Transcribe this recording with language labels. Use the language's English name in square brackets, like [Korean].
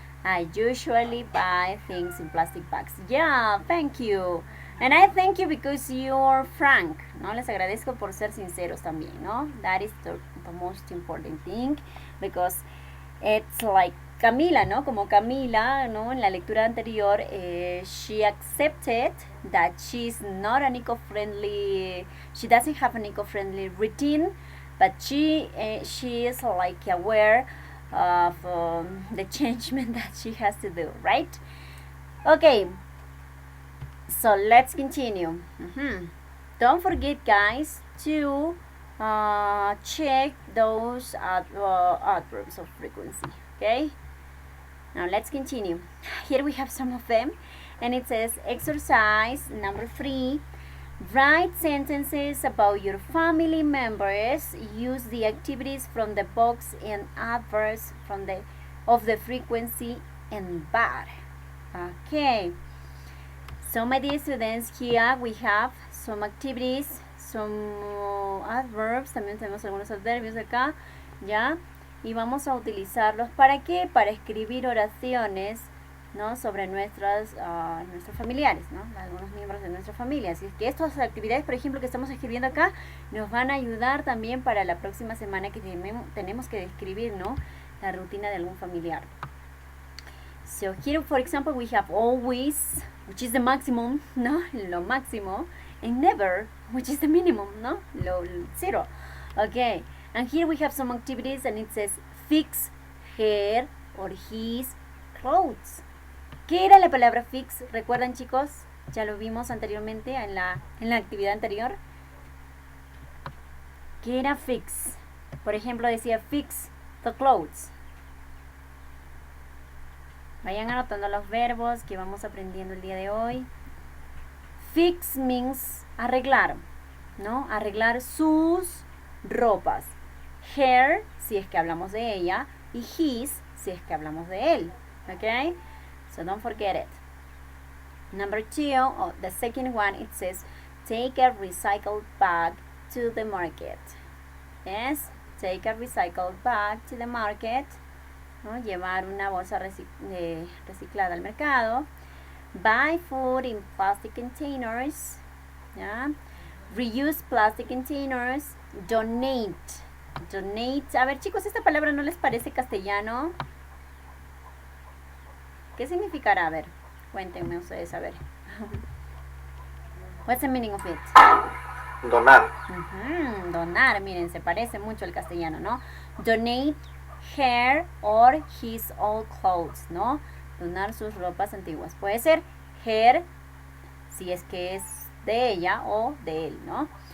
[English] I usually buy things in plastic bags. Yeah, thank you. And I thank you because you're frank, ¿no? [Spanish] Les agradezco por ser sinceros también, ¿no? [English] That is the most important thing, because it's like Camila, ¿no? [Spanish] Como Camila, ¿no? En la lectura anterior, [English] she accepted that she's not an eco-friendly, she doesn't have an eco-friendly routine, but she is like aware of the changement that she has to do, right? Okay. So let's continue. Don't forget, guys, to check those adverbs of frequency. Okay? Now let's continue. Here we have some of them, and it says exercise number 3. Write sentences about your family members. Use the activities from the box and adverbs of the frequency and bar. Okay. So my dear students, here we have some activities, some adverbs, [Spanish] también tenemos algunos adverbios acá, ¿ya? Y vamos a utilizarlos, ¿para qué? Para escribir oraciones ¿no? Sobre nuestros familiares, ¿no? Algunos miembros de nuestra familia. Así es que estas actividades, por ejemplo, que estamos escribiendo acá, nos van a ayudar también para la próxima semana que tenemos que describir, ¿no? La rutina de algún familiar. [English] So here, for example, we have always, which is the maximum, ¿no? [Spanish] Lo máximo, [English] and never, which is the minimum, [Spanish] ¿no? Lo zero. [English] Okay, and here we have some activities, and it says fix her or his clothes. [Spanish] ¿Qué era la palabra fix? ¿Recuerdan, chicos? Ya lo vimos anteriormente en la actividad anterior. ¿Qué era fix? Por ejemplo, decía [English] fix the clothes. [Spanish] Vayan anotando los verbos que vamos aprendiendo el día de hoy. [English] Fix means [Spanish] arreglar, ¿no? Arreglar sus ropas. Her, si es que hablamos de ella, y his, si es que hablamos de él. [English] ¿Ok? So don't forget it. Number 2, the second one, it says, take a recycled bag to the market. Yes, take a recycled bag to the market. [Spanish] ¿No? Llevar una bolsa reciclada al mercado. [English] Buy food in plastic containers. ¿Ya? Reuse plastic containers. Donate. Donate. [Spanish] A ver, chicos, ¿esta palabra no les parece castellano? ¿Qué significará? A ver, cuéntenme ustedes, a ver. [English] What's the meaning of it? [Spanish] Donar. Donar, miren, se parece mucho al castellano, ¿no? [English] Donate her or his old clothes, ¿no? [Spanish] Donar sus ropas antiguas. Puede ser her, si es que es de ella o de él, ¿no?